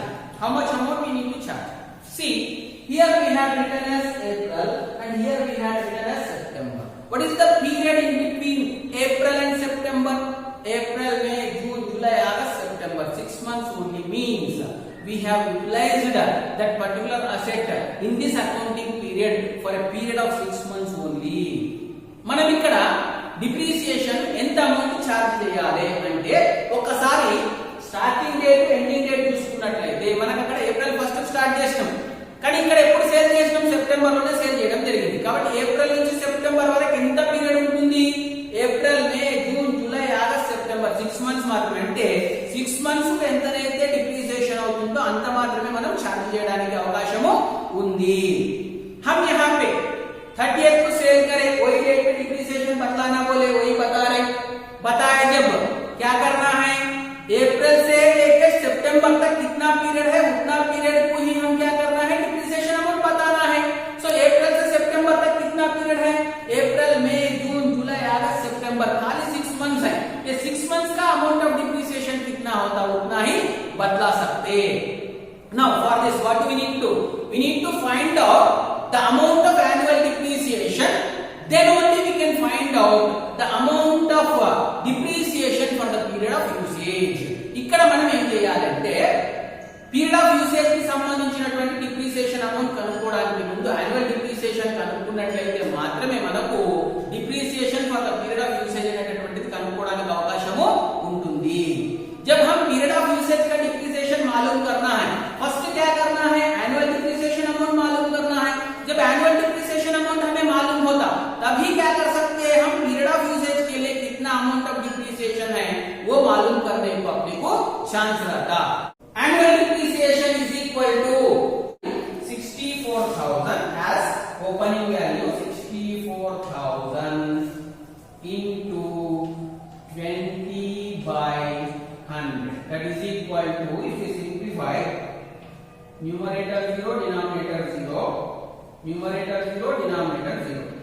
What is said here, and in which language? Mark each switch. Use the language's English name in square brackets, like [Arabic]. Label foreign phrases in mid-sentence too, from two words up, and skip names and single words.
[English] How much amount we need to charge? See, here we had written as April and here we had written as September. What is the period in between April and September? April, May, June, July, August, September. 6 months only means we have utilized that particular asset in this accounting period for a period of 6 months only. [Telugu] మనం ఇక్కడ డిప్రిసియేషన్ ఎంత అమౌంట్ ఛార్జ్ చేయాలి అంటే ఒకసారి [English] starting date ending date [Telugu] చూసుకున్నట్లయితే మనకు అక్కడ ఏప్రిల్ 1 స్టార్ట్ చేసినాం, కానీ ఇక్కడ ఎప్పుడు సేల్ చేసినాం? సెప్టెంబర్ లోనే సేల్ చేయడం జరిగింది. కాబట్టి ఏప్రిల్ నుంచి సెప్టెంబర్ వరకు ఎంత పీరియడ్ ఉంటుంది? ఏప్రిల్, మే, జూన్, జూలై, ఆగస్ట్, సెప్టెంబర్ 6 మంత్స్ మాత్రమే. అంటే 6 మంత్స్ ఎంతనైతే డిప్రిసియేషన్ అవుతుందో అంత మాత్రమే మనం ఛార్జ్ చేయడానికి అవకాశము ఉంది. [Hindi] हम यहाँ पे 30th को सेल करें, वही डेट पे डिप्रिसिएशन बतलाना बोले वही बता रहे, बताए जब क्या करना है, अप्रैल से लेकर सितंबर तक कितना पीरियड है उतना पीरियड को ही हम क्या करना है, [English] depreciation amount [Hindi] बताना है. सो अप्रैल से सितंबर तक कितना पीरियड है? अप्रैल, मई, जून, जुलाई, अगस्त, सितंबर, खाली 6 मंथ्स है. ये 6 मंथ्स का [English] amount of depreciation [Hindi] कितना होता है उतना ही बतला सकते. [English] Now for this what do we need to? We need to find out the amount of annual depreciation, then only we can find out the amount of depreciation for the period of usage. [Telugu] ఇక్కడ మనం ఏం చేయాలంటే [English] period of usage [Telugu] కి సంబంధించినటువంటి డిప్రిసియేషన్ అమౌంట్ కనుక్కోవడానికి ముందు [English] annual depreciation [Telugu] కనుక్కున్నట్లయితే మాత్రమే మనకు [English] depreciation for the period of usage [Telugu] అనేటటువంటిది కనుక్కోవడానికి అవకాశము ఉంటుంది. [Hindi] जब हम [English] period of usage [Hindi] का डिप्रिसिएशन मालूम करना है, फर्स्ट क्या करना है, [English] annual depreciation amount [Hindi] मालूम करना है. जब [English] annual depreciation amount [Hindi] हमें मालूम होता तभी क्या कर सकते हैं, हम [English] period of usage [Hindi] के लिए कितना [English] amount of depreciation [Hindi] है वो मालूम करने को अपने को चांस रहता. [English] annual depreciation is equal to 64,000 as opening value, 64,000 into 20 by 100, that is equal to, if we simplify, numerator 0, denominator 0, numerator 0, denominator 0,